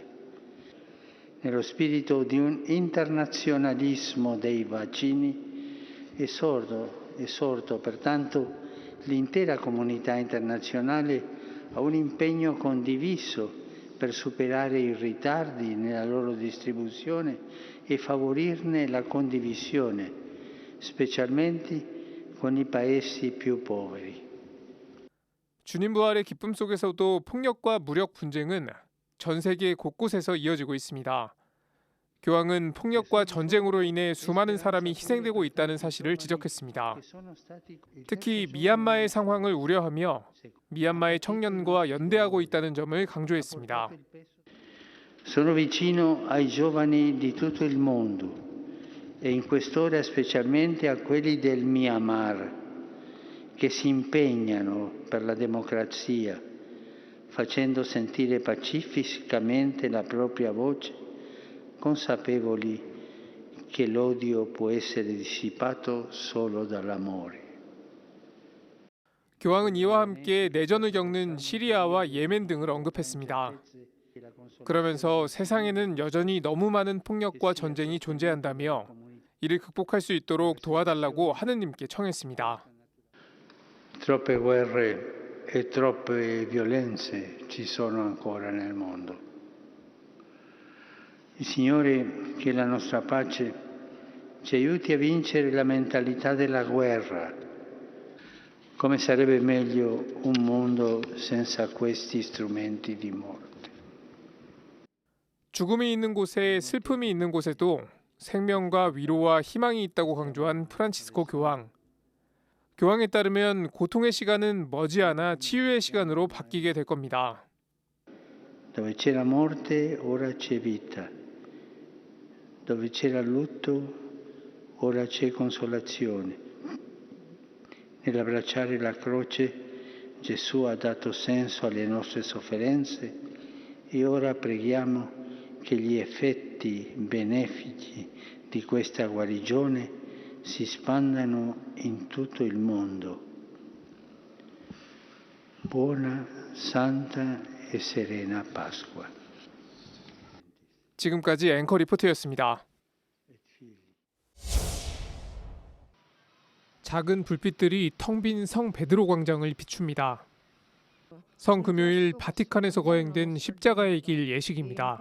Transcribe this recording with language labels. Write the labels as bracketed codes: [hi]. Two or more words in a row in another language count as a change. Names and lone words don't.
[it] Nello spirito di un internazionalismo dei vaccini, esorto pertanto l'intera comunità internazionale a un impegno condiviso per superare i ritardi nella loro distribuzione e favorirne la condivisione, specialmente con i paesi più poveri. [ko] 주님 부활의 기쁨 속에서도 폭력과 무력 분쟁은 전 세계 곳곳에서 이어지고 있습니다. 교황은 폭력과 전쟁으로 인해 수많은 사람이 희생되고 있다는 사실을 지적했습니다. 특히 미얀마의 상황을 우려하며 미얀마의 청년과 연대하고 있다는 점을 강조했습니다. [it] Sono vicino ai giovani di tutto il mondo e in quest'ora specialmente a quelli del Myanmar che si impegnano per la democrazia, facendo sentire pacificamente la propria voce, consapevoli che l'odio può essere dissipato solo dall'amore. [ko] 교황은 이와 함께 내전을 겪는 시리아와 예멘 등을 언급했습니다. 그러면서 세상에는 여전히 너무 많은 폭력과 전쟁이 존재한다며 이를 극복할 수 있도록 도와달라고 하느님께 청했습니다. [it] Troppe guerre e troppe violenze ci sono ancora nel mondo. Il Signore, che è la nostra pace, ci aiuti a vincere la mentalità della guerra. Come sarebbe meglio un mondo senza questi strumenti di morte? [ko] 죽음이 있는 곳에 슬픔이 있는 곳에도 생명과 위로와 희망이 있다고 강조한 프란치스코 교황. 교황에 따르면 고통의 시간은 머지않아 치유의 시간으로 바뀌게 될 겁니다. [it] Dove c'era morte, ora c'è vita. Dove c'era lutto, ora c'è consolazione. Nell'abbracciare la croce, Gesù ha dato senso alle nostre sofferenze e ora preghiamo che gli effetti benefici di questa guarigione si spandano in tutto il mondo. Buona, santa e serena Pasqua. [ko] 지금까지 앵커 리포트였습니다. 작은 불빛들이 텅 빈 성 베드로 광장을 비춥니다. 성 금요일 바티칸에서 거행된 십자가의 길 예식입니다.